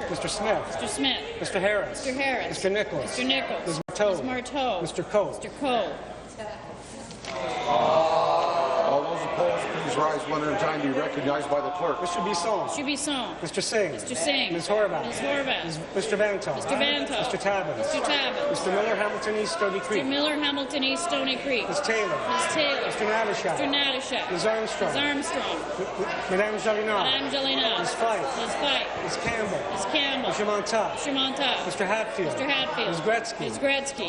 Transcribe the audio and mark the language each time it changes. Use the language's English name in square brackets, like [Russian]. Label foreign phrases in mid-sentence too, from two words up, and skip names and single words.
[English] Mr. Smith. Mr. Smith. Mr. Harris. Mr. Harris. Mr. Nichols. Mr. Nichols. Ms. Marteau. Ms. Marteau. Mr. Coe. Mr. Coe. All those opposed, please rise one at a time, be recognized by the clerk. Mr. Bisson. Mr. Bisson. Mr. Singh. Mr. Singh. Ms. Horvath. Ms. Horvath. Mr. Vantoff. Mr. Vantoff. Mr. Tabbins. Mr. Tabbins. Mr. Miller, Hamilton East, Stony Creek. Mr. Miller, Hamilton East, Stony Creek. Ms. Taylor. Ms. Taylor. Mr. Natashak. Mr. Natashak. Ms. Armstrong. Ms. Armstrong. Madame Jalina. Madame Jalina. Ms. Fife. Ms. Fife. Ms. Campbell. Ms. Campbell. Mr. Montauk. Mr. Montauk. Mr. Hatfield. Mr. Hatfield. Ms. Gretzky. Ms. Gretzky.